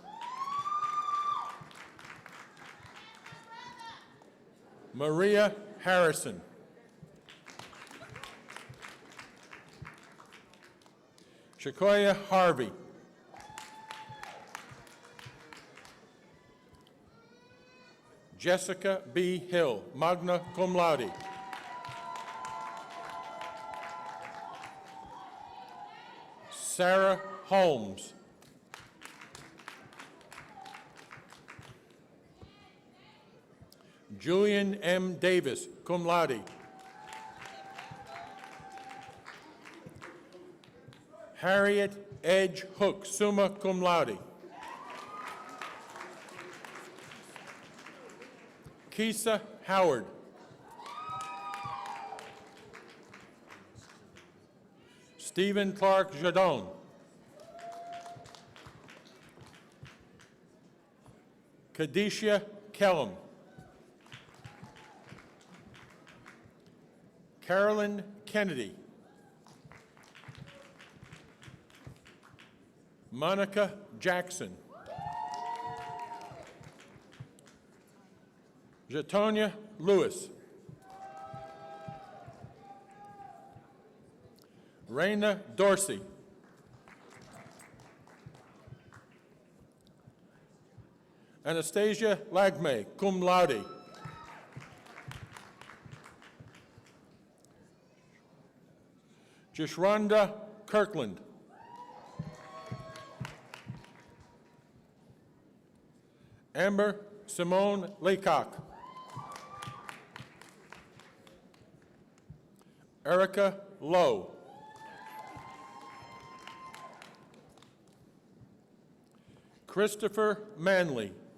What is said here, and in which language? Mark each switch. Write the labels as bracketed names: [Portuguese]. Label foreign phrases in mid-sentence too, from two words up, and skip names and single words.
[English] Maria Harrison. Shakoya Harvey. Jessica B. Hill, [Latin] magna cum laude. [English] Sarah Holmes. Julian M. Davis, [Latin] cum laude. [English] Harriet Edge Hook, [Latin] summa cum laude. [English] Keisa Howard. Stephen Clark Jadon. Kadisha Kellum. Carolyn Kennedy. Monica Jackson. Jatonia Lewis. Raina Dorsey. Anastasia Lagme, [Latin] cum laude. [English] Jashronda Kirkland. Amber Simone Laycock. Erica Lowe. Christopher Manley.